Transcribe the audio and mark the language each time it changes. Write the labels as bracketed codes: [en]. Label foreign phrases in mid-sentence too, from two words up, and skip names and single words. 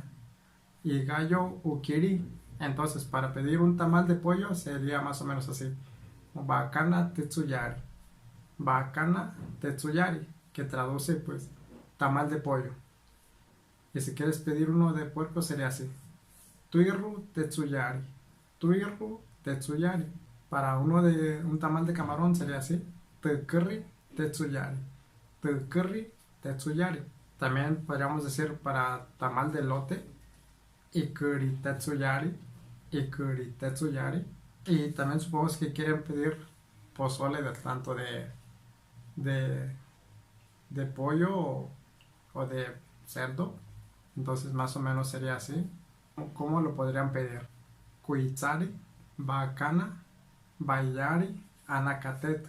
[es] Y gallo, ukiri. Entonces, para pedir un tamal de pollo sería más o menos así. [hch] Bacana tetsuyari. Bacana tetsuyari, [es] que traduce pues tamal de pollo. Y si quieres pedir uno de puerco sería así. [hch] Tuirru tetsuyari. Tuirru tetsuyari. [es] Para un tamal de camarón sería así. [hch] Tukri tetsuyari. Tukri tetsuyari. [es] También podríamos decir para tamal de elote. [hch] Ikuri tetsuyari. Ikuri tetsuyari. [es] Y también supongamos que quieren pedir pozole tanto de pollo o de cerdo. Entonces más o menos sería así. ¿Cómo lo podrían pedir? [hch] Kuitsari, bacana, bayari, anacateta.